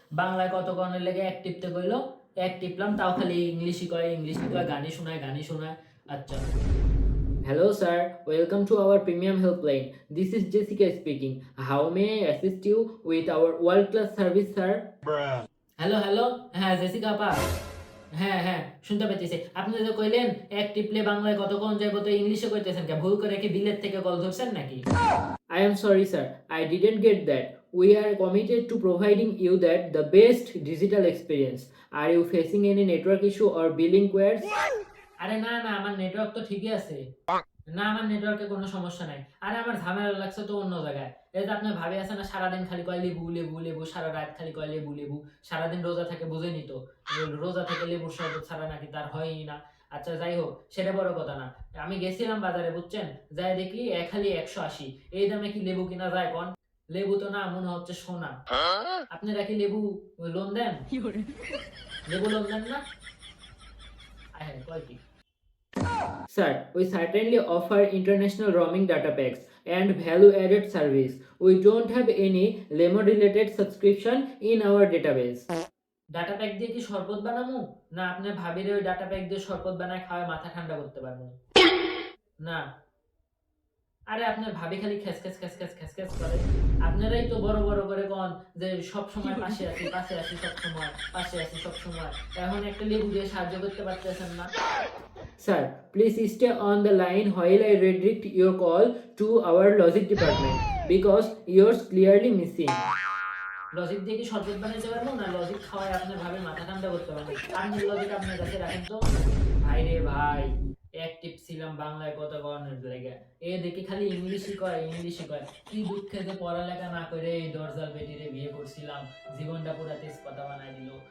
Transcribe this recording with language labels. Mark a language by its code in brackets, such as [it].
[bn] বাংলায় কত কনের লেগে এক টিপতে কইলো, এক টিপলাম তাও খালি ইংলিশই কয় গানই শোনায়। [en] আচ্ছা। Hello sir, welcome to our premium helpline. This is Jessica speaking. How may I assist you with our world class service, sir? [bn] Hello hello, হ্যাঁ জেসিকা আপা। হ্যাঁ হ্যাঁ, শুনতে পাইতেছি। আপনি যে কইলেন এক টিপলে বাংলায় কতক্ষণ যাইব, তো ইংলিশে কইতেছেন কে? ভুল করে কি বিলেত থেকে কল ধরছেন নাকি? [en] I am sorry sir, I didn't get that. We are committed to providing you that the best digital experience. Are you facing any network issue or billing queries? [bn] আরে না না, আমার নেটওয়ার্ক তো ঠিকই আছে। না, আমার নেটওয়ার্কে কোনো সমস্যা নাই। আরে আমার ঝামেলা লাগছে তো অন্য জায়গায়। এই যে আপনার ভাবি আছে না, সারাদিন খালি কয় লেবু লেবু লেবু, সারা রাত খালি কয় লেবু লেবু, সারাদিন রোজা থাকে, বুঝেনি তো? রোজা থেকে লেবুর শরবত ছাড়া নাকি তার হয়ই না। আচ্ছা যাই হোক, সেটা বড় কথা না। আমি গেছিলাম বাজারে, বুঝছেন, যাই দেখি খালি 180। এই দামে কি লেবু কিনা যায় কোন? লেবু তো না, মনে হচ্ছে সোনা। আপনারা কি লেবু লোন দেন? লেবু লোন দেন না? হ্যাঁ, কয় কি? [en] Sir, we certainly offer international roaming data packs and value-added service. We don't have any lemon-related subscription in our database. [bn] Data pack দিয়ে কি শরবত বানামু? না আপনার ভাবিরে ওই ডাটা প্যাক দিয়ে শরবত বানায় খাওয়ায় মাথা ঠান্ডা করতে পারবো? না। আরে আপনার ভাবি খালি খেস করে। আপনারাই তো বড় বড় করে কন যে সব সময় পাশে আছি সব সময়, পাশে আছি সব সময়। এখন একটা লেবু দিয়ে সাহায্য করতে পারতেছেন না? [en] Sir, please stay on the line while I redirect your call to our logic department because yours clearly missing. [bn] Logic দিয়ে কি শরবত বানাইতে পারবো? না লজিক খাওয়ায় আপনার ভাবে মাথা ঠান্ডা করতে পারবো? আপনি লজিক আপনার কাছে রাখেন তো। ভাই রে ভাই, অ্যাক্টিভ ছিলাম বাংলায় কত গণের লেগে, এ দেখি খালি ইংলিশই কয়। কি দুঃখে যে পড়ালেখা না করে এই দরজাল বেটিরে বিয়ে করছিলাম, জীবনটা পুরা তেজপাতা বানাই দিল।